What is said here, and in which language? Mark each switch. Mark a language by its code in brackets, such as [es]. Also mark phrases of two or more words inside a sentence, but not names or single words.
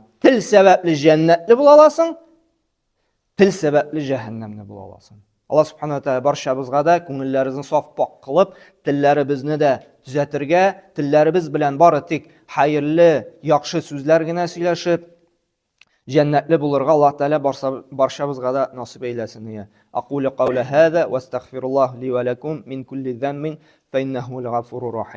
[tt] Тел сәбәпле җәннәтле була аласың, тел сәбәпле җәһәннәмне була аласың. Аллаһ [ar] سبحانه وتعالى [tt] барчабызга да күңелләребезне саф пак кылып, телләребезне дә төзәтергә, телләребез белән бары тик хәерле, яхшы сүзләр генә сөйләшеп, җәннәтле булырга Аллаһ Тәала барчабызга да насип әйләсен. [ar] أقول قول هذا وأستغفر الله لي ولكم من كل ذنب فإنه الغفور الرحيم.